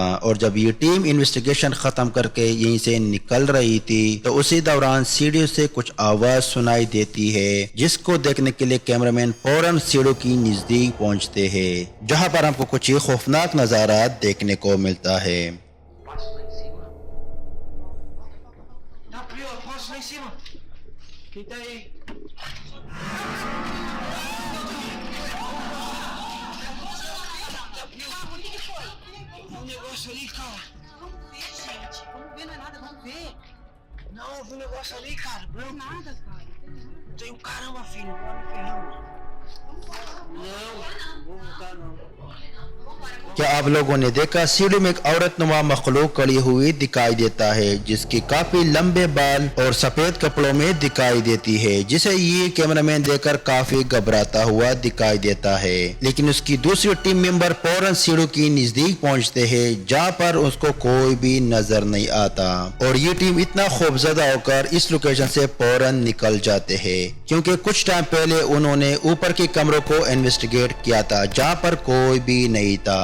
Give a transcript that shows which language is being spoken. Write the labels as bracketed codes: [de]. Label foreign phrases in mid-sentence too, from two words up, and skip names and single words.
[hi] और जब ये टीम इन्वेस्टिगेशन खत्म करके यहीं से निकल रही थी तो उसी दौरान सीढ़ियों से कुछ आवाज सुनाई देती है जिसको देखने के लिए कैमरामैन फौरन सीढ़ियों की नजदीक पहुंचते हैं जहां पर हमको कुछ ही खौफनाक नजारा देखने को मिलता है। [pt] Passo lá em cima. Tá pior, passo lá em cima. Quem tá aí? Um negócio ali, cara. Vamos ver, gente. Vamos ver, não é nada, vamos ver. Não, eu vi um negócio ali, cara. Não é Branco. nada, cara. Tem um caramba, filho. Vai me ferrando. Não, vou voltar não. Vambora, vamos [hi] क्या आप लोगों ने देखा सीढ़ी में एक औरत नुमा मखलूक खड़ी हुई दिखाई देता है, जिसकी काफी लंबे बाल और सफेद कपड़ों में दिखाई देती है, जिसे ये कैमरामैन देखकर काफी घबराता हुआ दिखाई देता है। लेकिन उसकी दूसरी [en] team member [hi] फौरन सीढ़ी की नजदीक पहुंचते हैं, जहां पर उसको कोई भी नजर नहीं आता और ये टीम इतना खौफजदा होकर इस लोकेशन से फौरन निकल जाते हैं, क्योंकि कुछ टाइम पहले उन्होंने ऊपर के कमरों को इन्वेस्टिगेट किया था, जहां पर कोई भी नहीं था।